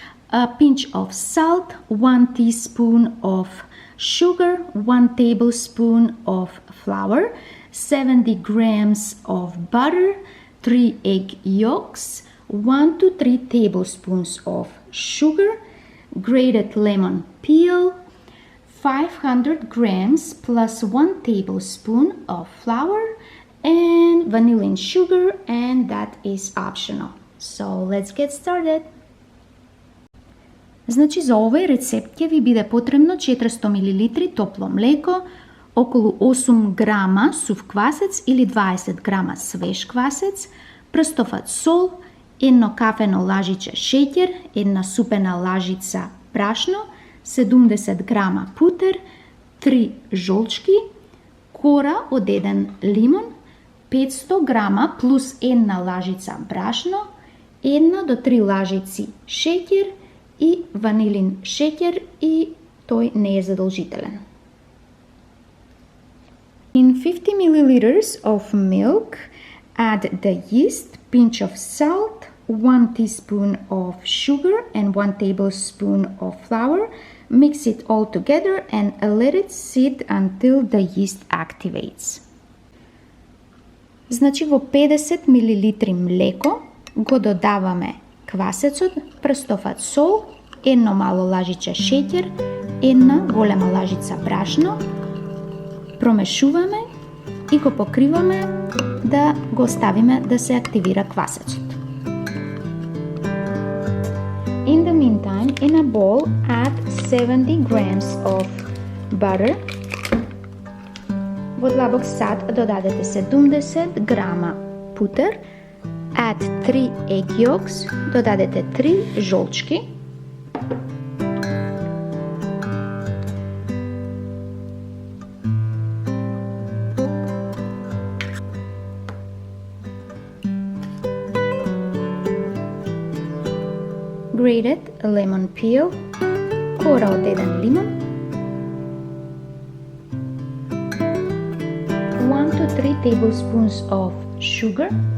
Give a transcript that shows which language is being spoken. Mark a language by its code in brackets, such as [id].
[en] a pinch of salt, 1 teaspoon of sugar, 1 tablespoon of flour, 70 grams of butter, 3 egg yolks, 1 to 3 tablespoons of sugar, grated lemon peel, 500 grams plus 1 tablespoon of flour, and vanilla sugar, and that is optional. So let's get started. [mk] Значи за овој рецепт ќе ви биде потребно 400 мл топло млеко, околу 8 грама сув квасец или 20 грама свеж квасец, прстоват сол, 1 кафено лажиче шеќер, 1 супена лажица брашно, 70 грама путер, 3 жолчки, кора од 1 лимон, 500 грама плюс 1 лажица брашно, 1 до 3 лажици шеќер и ванилин шеќер, и тој не е задолжителен. [en] In 50 milliliters of milk, add the yeast, pinch of salt, 1 teaspoon of sugar and 1 tablespoon of flour. Mix it all together and let it sit until the yeast activates. [mk] Значи во 50 мл млеко го додаваме квасецот, прстоват сол, 1 мало лажиче шеќер, една голема лажица брашно, промешуваме и го покриваме да го оставиме да се активира квасецот. [en] In the meantime, in a bowl, add 70 grams of butter. [mk] Во длабок сад додадете 70 грама путер. [en] Add 3 egg yolks, [mk] додадете 3 жолчки. [en] Grated lemon peel, [mk] кора од еден лимон. [en] 1 to 3 tablespoons of sugar.